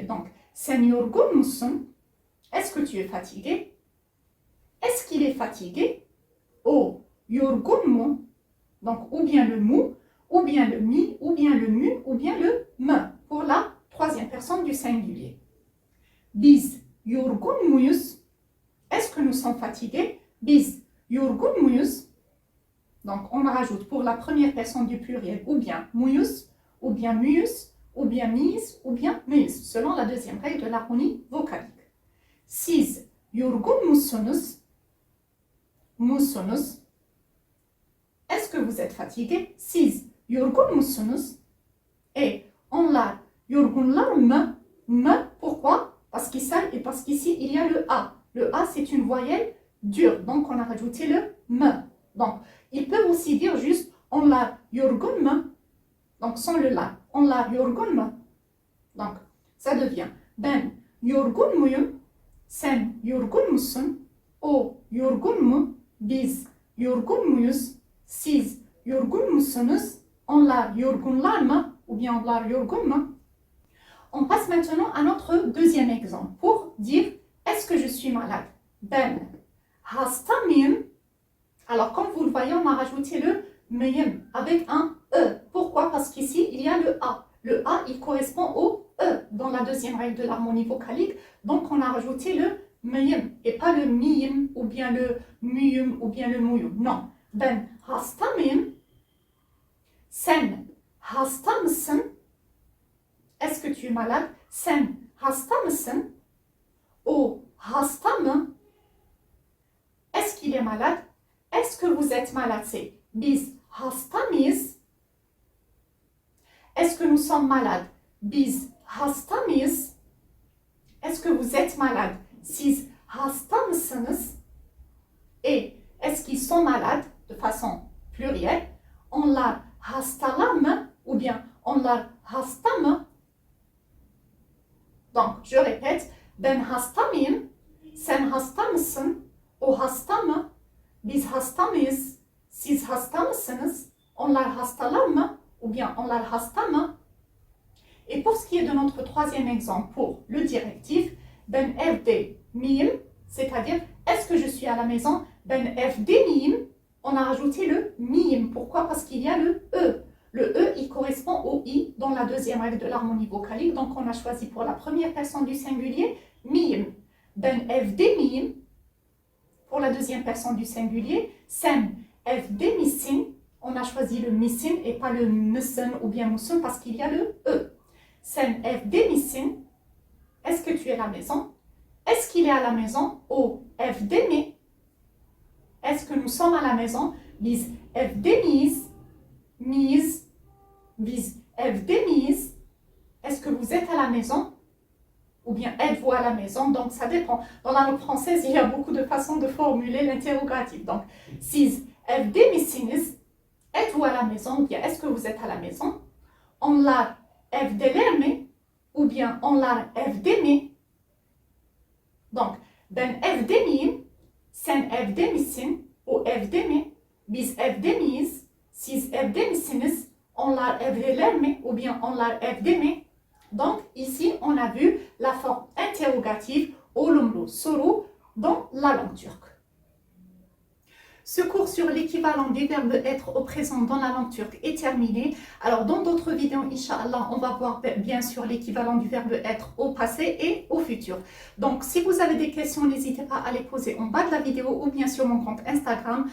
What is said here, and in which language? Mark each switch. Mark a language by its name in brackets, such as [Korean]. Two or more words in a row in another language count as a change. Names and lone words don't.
[French] Donc, [Turkish] sen yorgun musun, [French] est-ce que tu es fatigué? Est-ce qu'il est fatigué? [Turkish] O yorgun. [French] Donc, ou bien le mu, ou bien le mi, ou bien le mu, ou bien le me, pour la troisième personne du singulier. [Turkish] Biz yorgun muyuz? [French] Est-ce que nous sommes fatigués? [Turkish] Biz yorgun muyuz? [French] Donc, on rajoute pour la première personne du pluriel ou bien muyuz, ou bien muyuz, ou bien miyiz, ou bien muyuz, selon la deuxième règle de l'harmonie vocalique. [Turkish] Siz yorgun musunuz? Musunuz? [French] Est-ce que vous êtes fatigué? [Turkish] Siz yorgun musunuz? Et onlar yorgunlar mı? [French] Me, pourquoi? Parce qu'ici, il y a le A. Le A, c'est une voyelle dure, donc on a rajouté le me. Donc, ils peuvent aussi dire juste [Turkish] onlar yorgun mı? [French] Donc, sans le la. [Turkish] Onlar yorgun mı? [French] Donc, ça devient [Turkish] ben yorgun muyum? Sen yorgun musun? O yorgun mu? Biz yorgun muyuz? Siz yorgun musunuz? Onlar yorgunlar mı? [French] Ou bien [Turkish] onlar yorgun mu? [French] On passe maintenant à notre deuxième exemple pour dire est-ce que je suis malade? [Turkish] Ben hasta mıyım? [French] Alors, comme vous le voyez, on a rajouté le mıyım avec un E. Pourquoi? Parce qu'ici, il y a le A. Le A, il correspond au E dans la deuxième règle de l'harmonie vocalique. Donc, on a rajouté le mıyım et pas le miyim ou bien le muyum ou bien le muyum. [Turkish] Non. Ben hasta mıyım? Sen hasta mısın? [French] Est-ce que tu es malade? [Turkish] Sen hasta mısın? O hasta mı? [French] Est-ce qu'il est malade? Est-ce que vous êtes malade? [Turkish] C'est biz hasta mıyız? [French] Est-ce que nous sommes malades? [Turkish] Biz hasta mıyız? [French] Est-ce que vous êtes malade? [Turkish] Siz hasta mısınız? [French] Et est-ce qu'ils sont malades de façon plurielle? [Turkish] Onlar hastalar mı? [French] Ou bien [Turkish] onlar hasta mı? [French] Donc, je répète, [Turkish] ben hasta mıyım? Sen hasta mısın? O hasta mı? Biz hasta mıyız? Siz hasta mısınız? Onlar hastalar mı? [French] Ou bien [Turkish] onlar hasta mı? [French] Et pour ce qui est de notre troisième exemple, pour le directif, [Turkish] ben evde miyim, [French] c'est-à-dire est-ce que je suis à la maison? [Turkish] Ben evde miyim, [French] on a rajouté le miyim. Pourquoi? Parce qu'il y a le E. Le E, il correspond au I dans la deuxième règle de l'harmonie vocalique. Donc, on a choisi pour la première personne du singulier, [Turkish] miyim. Ben evde miyim. [French] Pour la deuxième personne du singulier, [Turkish] sen evde misin. [French] On a choisi le misin et pas le mısın ou bien musun parce qu'il y a le E. [Turkish] Sen evde misin. [French] Est-ce que tu es à la maison? Est-ce qu'il est à la maison? [Turkish] O evde mi. [French] Est-ce que nous sommes à la maison? [Turkish] Biz evde miyiz? Miyiz. Biz evde miyiz? [French] Est-ce que vous êtes à la maison? Ou bien êtes-vous à la maison? Donc ça dépend. Dans la langue française, il y a beaucoup de façons de formuler l'interrogatif. Donc, [Turkish] siz evde misiniz? [French] Êtes-vous à la maison? Ou bien est-ce que vous êtes à la maison? [Turkish] Onlar evdeler mi? [French] Ou bien [Turkish] onlar evde mi? Donc, ben evde miyim? Sen evde misin? O evde mi? Biz evde miyiz? Siz evde misiniz? Onlar evdeler mi? [French] Ou bien [Turkish] onlar evde mi? [French] Donc, ici, on a vu la forme interrogative [Turkish] olumlu soru [French] dans la langue turque. Ce cours sur l'équivalent du verbe être au présent dans la langue turque est terminé. Alors, dans d'autres vidéos, Inch'Allah, on va voir bien sûr l'équivalent du verbe être au passé et au futur. Donc, si vous avez des questions, n'hésitez pas à les poser en bas de la vidéo ou bien sur mon compte Instagram.